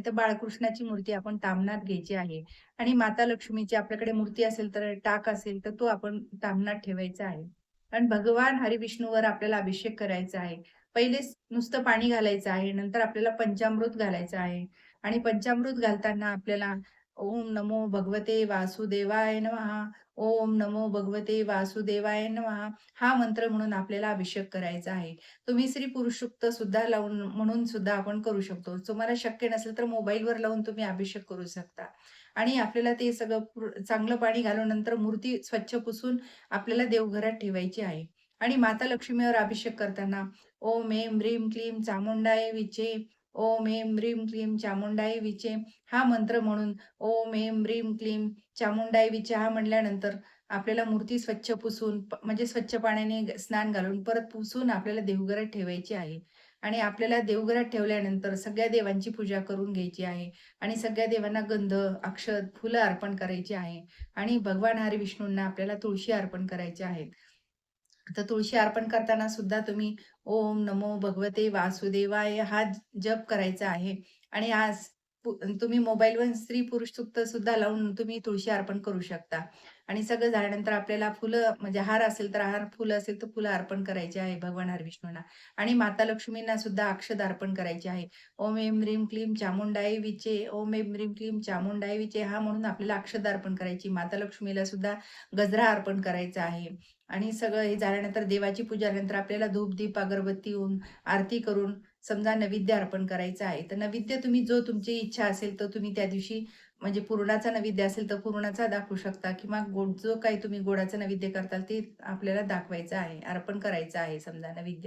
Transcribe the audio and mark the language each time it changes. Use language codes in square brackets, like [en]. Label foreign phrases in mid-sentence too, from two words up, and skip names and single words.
[mr] नाहीतर बाळकृष्णाची मूर्ती आपण ताम्हनात घ्यायची आहे आणि माता लक्ष्मीची आपल्याकडे मूर्ती असेल तर टाक असेल तर तो आपण ताम्हनात ठेवायचा आहे. आणि भगवान हरिविष्णूवर आपल्याला अभिषेक करायचा आहे. पहिले नुसतं पाणी घालायचं आहे. नंतर आपल्याला पंचामृत घालायचं आहे आणि पंचामृत घालताना आपल्याला [sa] ओम नमो भगवते वासुदेवाय नमः, ओम नमो भगवते वासुदेवाय नमः [mr] हा मंत्र म्हणून आपल्याला अभिषेक करायचा आहे. तुम्ही स्त्री पुरुष सूक्त सुद्धा लावून म्हणून सुद्धा आपण करू शकतो. तुम्हाला शक्य नसेल तर मोबाईलवर लावून तुम्ही अभिषेक करू शकता. आणि आपल्याला ते सगळं चांगलं पाणी घालून नंतर मूर्ती स्वच्छ पुसून आपल्याला देवघरात ठेवायची आहे. आणि माता लक्ष्मीवर अभिषेक करताना [sa] ओम ऐं ह्रीं क्लीं चामुंडाय विचे, ओम ऐं ह्रीं क्लीं चामुंडाय विचे [mr] हा मंत्र म्हणून [sa] ओम ऐं ह्रीं क्लीं चामुंडाय विचे [mr] हा म्हटल्यानंतर आपल्याला मूर्ती स्वच्छ पुसून म्हणजे स्वच्छ पाण्याने स्नान घालून परत पुसून आपल्याला देवघरात ठेवायची आहे. आणि आपल्याला देवघरात ठेवल्यानंतर सगळ्या देवांची पूजा करून घ्यायची आहे आणि सगळ्या देवांना गंध, अक्षत, फुलं अर्पण करायची आहे आणि भगवान हरिविष्णूंना आपल्याला तुळशी अर्पण करायची आहे. तर तुळशी अर्पण करताना सुद्धा तुम्ही [sa] ओम नमो भगवते वासुदेवाय [mr] हा जप करायचा आहे आणि आज तुम्ही मोबाईलवर स्त्री पुरुष सूक्त सुद्धा लावून तुम्ही तुळशी अर्पण करू शकता. आणि सगळं झाल्यानंतर आपल्याला फुलं म्हणजे हार असेल तर हार, फुलं असेल तर फुलं अर्पण करायची आहे भगवान हरविष्णूंना आणि माता लक्ष्मींना सुद्धा अक्षत अर्पण करायची आहे. [sa] ओम ऐं ह्रीं क्लीं चामुंडाय विचे, ओम ऐं ह्रीं क्लीं चामुंडाय विचे [mr] हा म्हणून आपल्याला अक्षत अर्पण करायची. माता लक्ष्मीला सुद्धा गजरा अर्पण करायचा आहे. आणि सगळं हे झाल्यानंतर देवाची पूजा झाल्यानंतर आपल्याला धूप, दीप, अगरबत्ती होऊन आरती करून समजा नैवेद्य अर्पण करायचं आहे. तर नैवेद्य तुम्ही जो तुमची इच्छा असेल तर तुम्ही त्या दिवशी म्हणजे पुरणाचा नैवेद्य असेल तर पुरणाचा दाखवू शकता किंवा गोड जो काही तुम्ही गोडाचा नैवेद्य करताल ते आपल्याला दाखवायचं आहे, अर्पण करायचं आहे समजा नैवेद्य.